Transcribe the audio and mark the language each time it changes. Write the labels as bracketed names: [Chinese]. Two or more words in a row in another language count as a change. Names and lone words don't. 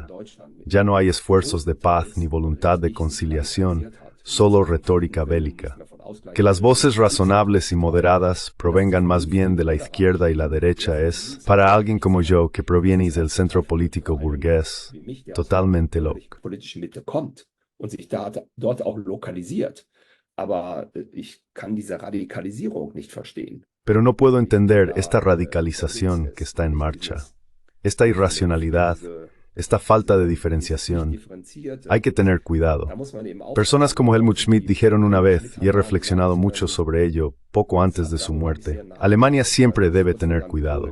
[Spanish] Ya no hay esfuerzos de paz ni voluntad de conciliación, solo retórica bélica. Que las voces razonables y moderadas provengan más bien de la izquierda y la derecha es, para alguien como yo que proviene del centro político burgués, totalmente loco. [German] Und sich dort auch lokalisiert. Aber ich kann diese Radikalisierung nicht verstehen. [Spanish] Pero no puedo entender esta radicalización que está en marcha, esta irracionalidad, esta falta de diferenciación. Hay que tener cuidado. Personas como Helmut Schmidt dijeron una vez, y he reflexionado mucho sobre ello poco antes de su muerte, Alemania siempre debe tener cuidado.